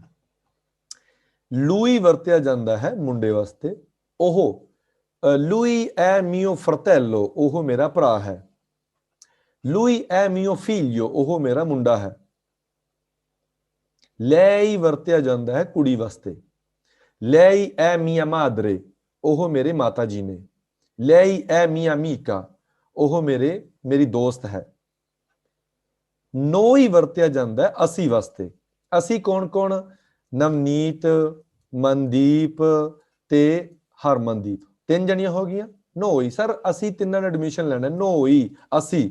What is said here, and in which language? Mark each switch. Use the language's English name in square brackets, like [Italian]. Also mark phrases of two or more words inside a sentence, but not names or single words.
[Punjabi] ਲੂਈ ਵਰਤਿਆ ਜਾਂਦਾ ਹੈ ਮੁੰਡੇ ਵਾਸਤੇ, ਉਹ [Italian] lui è mio fratello, [Punjabi] ਉਹ ਮੇਰਾ ਭਰਾ ਹੈ। [Italian] lui è mio figlio, [Punjabi] ਉਹ ਮੇਰਾ ਮੁੰਡਾ ਹੈ। lei ਵਰਤਿਆ ਜਾਂਦਾ ਹੈ ਕੁੜੀ ਵਾਸਤੇ। [Italian] lei è mia madre, [Punjabi] ਉਹ ਮੇਰੇ ਮਾਤਾ ਜੀ ਨੇ। [Italian] lei è mia amica, [Punjabi] ਉਹ ਮੇਰੀ ਦੋਸਤ ਹੈ। noi ਵਰਤਿਆ ਜਾਂਦਾ ਹੈ ਅਸੀਂ ਵਾਸਤੇ। ਅਸੀਂ ਕੌਣ? ਨਵਨੀਤ, ਮਨਦੀਪ ਤੇ ਹਰਮਨਦੀਪ, 3 ਜਣੀਆਂ ਹੋ ਗਈਆਂ। noi ਸਰ ਅਸੀਂ ਤਿੰਨਾਂ ਨੇ ਐਡਮਿਸ਼ਨ ਲੈਣਾ, noi ਅਸੀਂ।